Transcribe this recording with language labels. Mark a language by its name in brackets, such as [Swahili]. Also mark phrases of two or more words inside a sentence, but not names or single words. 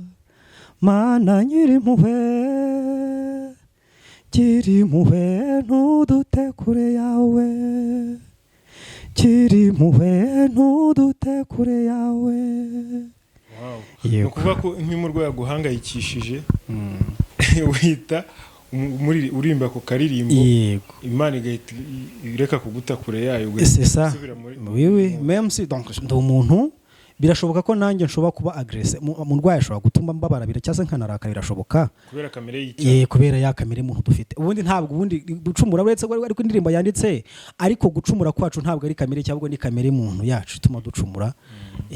[Kinyarwanda] Mana nyirimpuhwe, gira impuhwe ntudute kure yawe, gira impuhwe ntudute kure yawe. Ni ukuvuga ko nk'umurwayi aguhangayikishije wita urimba ku karirimbo, Imana igahita ireka kuguta kure yayo. [French] Même si donc [Kinyarwanda] ndi umuntu, birashoboka ko nanjye nshobora kuba agressé, umurwayi ashobora gutuma mbabarabira cyangwa nkanarakara, birashoboka kubera kamere y'icyaha, kubera ya kamere umuntu dufite. Ubundi ntabwo ubundi gucumura uretse ariko indirimbo yanditse, ariko gucumura kwacu ntabwo ari kamere cyangwa ni kamere muntu yacu ituma ducumura.